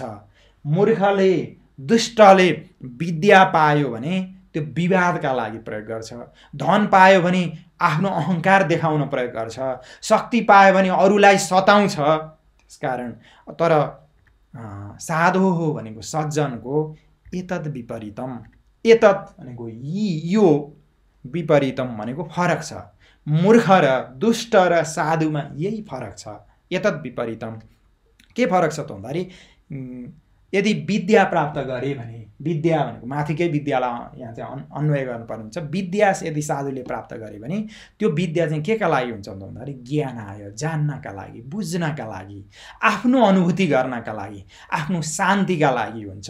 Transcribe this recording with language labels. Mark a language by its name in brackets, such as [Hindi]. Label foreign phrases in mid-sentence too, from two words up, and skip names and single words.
[Nepali] मूर्खले दुष्टले विद्या पायो भने त्यो विवादका लागि प्रयोग गर्छ। धन पायो भने आफ्नो अहङ्कार देखाउन प्रयोग गर्छ। शक्ति पायो भने अरूलाई सताउँछ। त्यसकारण तर साधो हो भनेको सज्जनको [Sanskrit] एतद् विपरीतम, [Nepali] एतद् भनेको यो, विपरीतम भनेको फरक छ। मूर्ख र दुष्ट र साधुमा यही फरक छ। [Sanskrit] एतद् विपरीतम [Nepali] के फरक छ त भन्दाखेरि यदि विद्या प्राप्त गरे भने, विद्या भनेको माथिकै विद्यालाई यहाँ चाहिँ अन्वय गर्नुपर्ने हुन्छ। विद्या यदि साधुले प्राप्त गरे भने त्यो विद्या चाहिँ केका लागि हुन्छ भन्दाखेरि ज्ञान आयो, जान्नका लागि, बुझ्नका लागि, आफ्नो अनुभूति गर्नका लागि, आफ्नो शान्तिका लागि हुन्छ।